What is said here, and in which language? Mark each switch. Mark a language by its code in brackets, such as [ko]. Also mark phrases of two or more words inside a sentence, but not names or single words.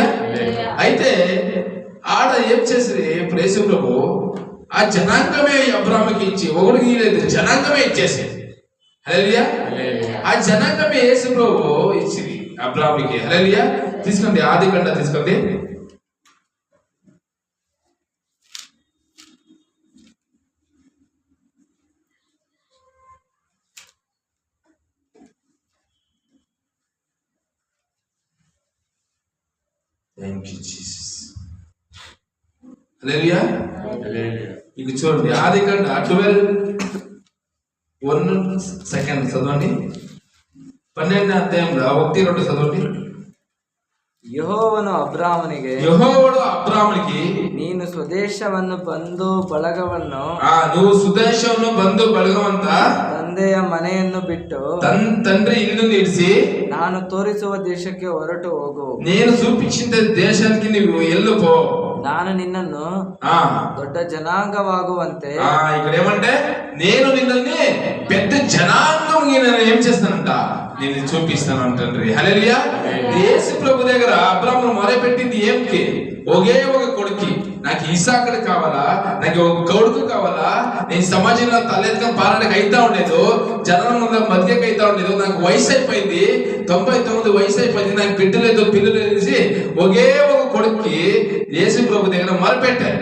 [te] అయితే ఆడ ఏం చేసేది యేసు ప్రభు, ఆ జనాంగమే అబ్రాహాముకి ఇచ్చి, ఒకరికి లేదు, జనాంగమే ఇచ్చేసేది. హల్లెలూయా. ఆ జనాంగమే యేసు ప్రభు ఇచ్చింది అబ్రాహాముకి. హల్లెలూయా. తీసుకోండి ఆదికాండ తీసుకోండి. [en] Thank you, Jesus. [te] హల్లెలూయా. ఇక చూడండి ఆదికాండ 12:1 చదవండి. 12వ అధ్యాయంలో 1-2 చదవండి. [kn] ಯೆಹೋವನು ಅಬ್ರಾಮನಿಗೆ ನೀನು ಸ್ವದೇಶವನ್ನು ಬಂಧು ಬಳಗವನ್ನು [te] నువ్వు సుదేశంలో బంధు బలగవంత [kn] ತಂದೆಯ ಮನೆಯನ್ನು ಬಿಟ್ಟು [te] తండ్రి ఇల్లు నిడిసి [kn] ನಾನು ತೋರಿಸುವ ದೇಶಕ್ಕೆ ಹೊರಟು ಹೋಗು. [te] నేను చూపించిన దేశానికి నీవు వెళ్ళిపో. [kn] ನಾನು ನಿನ್ನನ್ನು ದೊಡ್ಡ ಜನಾಂಗವಾಗುವಂತೆ. [te] ఇక్కడ ఏమంటే నేను నిన్నల్ని పెద్ద జనాంగం నేను ఏం చేస్తానంట నేను చూపిస్తాను తండ్రి. హల్లెలూయా. యేసు ప్రభు దగ్గర అబ్రాహాము మొరపెట్టింది ఏంటి? ఒకే ఒక కొడుకు. నాకు ఇసాకుడు కావాలా, నాకు ఒక కొడుకు కావాలా, నేను సమాజంలో తలెత్తుకొని పాలనకు అయితా ఉండేది, జనం మధ్యకి అయితా ఉండేది, నాకు వయసు అయిపోయింది, 99 వయసు అయిపోయింది, నాకు బిడ్డలేదు పిల్లలు తెలిసి ఒకే ఒక కొడుక్కి యేసు ప్రభు దగ్గర మొరపెట్టాడు.